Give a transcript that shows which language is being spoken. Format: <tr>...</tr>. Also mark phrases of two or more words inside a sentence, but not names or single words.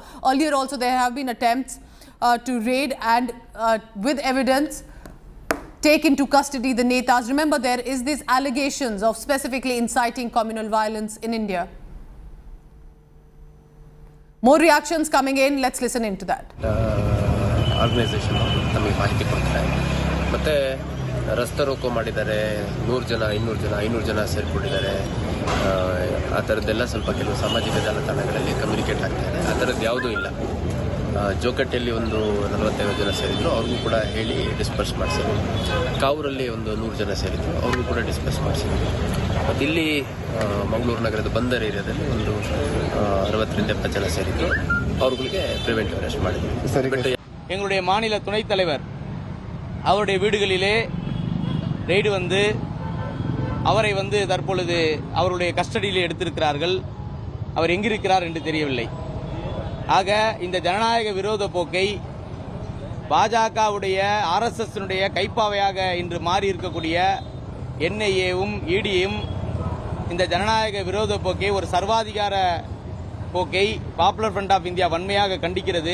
<en>Earlier also there have been attempts to raid and with evidence take into custody the netas. Remember, there is these allegations of specifically inciting communal violence in India. More reactions coming in. Let's listen into that.</en> <kn>Organization ನಮಗೆ ಮಾಹಿತಿ ಕೊಡ್ತಾರೆ. ಮತ್ತೆ ರಸ್ತೆ ರೋಕೋ ಮಾಡಿದ್ದಾರೆ. 100 ಜನ 200 ಜನ 500 ಜನ ಸೇರಿಕೊಂಡಿದ್ದಾರೆ. ಆ ಥರದ್ದೆಲ್ಲ ಸ್ವಲ್ಪ ಕೆಲವು ಸಾಮಾಜಿಕ ಜಾಲತಾಣಗಳಲ್ಲಿ ಕಮ್ಯುನಿಕೇಟ್ ಆಗ್ತಾರೆ. ಆ ಥರದ್ದು ಯಾವುದೂ ಇಲ್ಲ. ಜೋಕಟ್ಟೆಯಲ್ಲಿ ಒಂದು 45 ಜನ ಸೇರಿದ್ರು, ಅವ್ರಿಗೂ ಕೂಡ ಹೇಳಿ ಡಿಸ್ಪರ್ಸ್ ಮಾಡಿಸಿದ್ರು. ಕಾವೂರಲ್ಲಿ ಒಂದು 100 ಜನ ಸೇರಿದ್ರು, ಅವ್ರಿಗೂ ಕೂಡ ಡಿಸ್ಪರ್ಸ್ ಮಾಡಿಸಿದ್ರು. ಮತ್ತು ಇಲ್ಲಿ ಮಂಗಳೂರು ನಗರದ ಬಂದರ್ ಏರಿಯಾದಲ್ಲಿ ಒಂದು 60ರಿಂದ 70 ಜನ ಸೇರಿದ್ರು,</kn> <ta>அவர்களுக்கு</ta> <en>preventive arrest</en> <ta>ಮಾಡಿದ್ರು. எங்களுடைய மாநில துணைத் தலைவர் அவருடைய வீடுகளிலே ரெய்டு வந்து அவரை தற்பொழுது அவருடைய கஸ்டடியில் எடுத்திருக்கிறார்கள். அவர் எங்கிருக்கிறார் என்று தெரியவில்லை. ஆக இந்த ஜனநாயக விரோத போக்கை பாஜகவுடைய ஆர்எஸ்எஸ்னுடைய கைப்பாவையாக இன்று மாறி இருக்கக்கூடிய என்ஐஏவும் இடியும் இந்த ஜனநாயக விரோத போக்கை, ஒரு சர்வாதிகார போக்கை பாப்புலர் ஃப்ரண்ட் ஆஃப் இந்தியா வன்மையாக கண்டிக்கிறது.</ta>